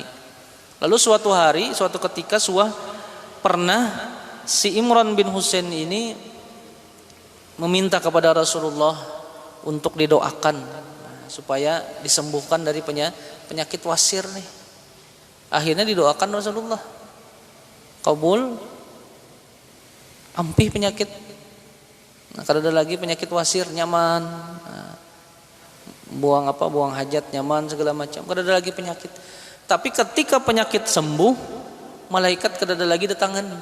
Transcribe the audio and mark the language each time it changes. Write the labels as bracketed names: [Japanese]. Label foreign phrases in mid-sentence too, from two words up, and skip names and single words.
[Banjar] Lalu suatu ketika pernah si Imran bin Husain ini meminta kepada Rasulullah untuk didoakan supaya disembuhkan dari penyakit wasir nih. Akhirnya didoakan Rasulullah, kabul, ampih penyakit. Kalau ada lagi penyakit wasir, nyaman. buang hajat nyaman segala macam, kada ada lagi penyakit. Tapi ketika penyakit sembuh, malaikat kada ada lagi datangan.